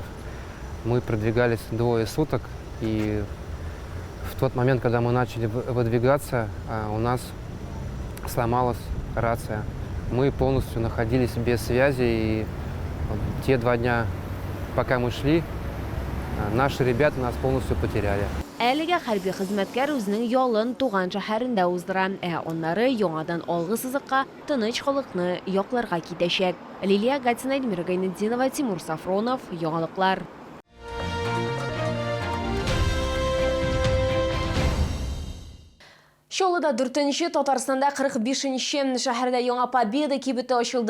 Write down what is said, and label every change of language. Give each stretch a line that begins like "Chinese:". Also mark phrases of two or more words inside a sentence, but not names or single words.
Russian: Мы продвигались 2 суток, и в тот момент, когда мы начали выдвигаться, у нас сломалась рация. Мы полностью находились без связи, и те 2 дня, пока мы шли, наши ребята нас полностью потеряли.
Tatar: Әлегә хәрби хезмәткәр үзенең ялын туган шәһәрендә уздыра, аннары яңадан алгы сызыкка тыныч халыкны якларга китәчәк. Лилия Гатина, Эльмира Гайнетдинова, Тимур Сафронов, Яңалыклар. Шолыда 4-нче, Татарстанда 45-нче шәһәрдә яңа Победа кибете ачылды.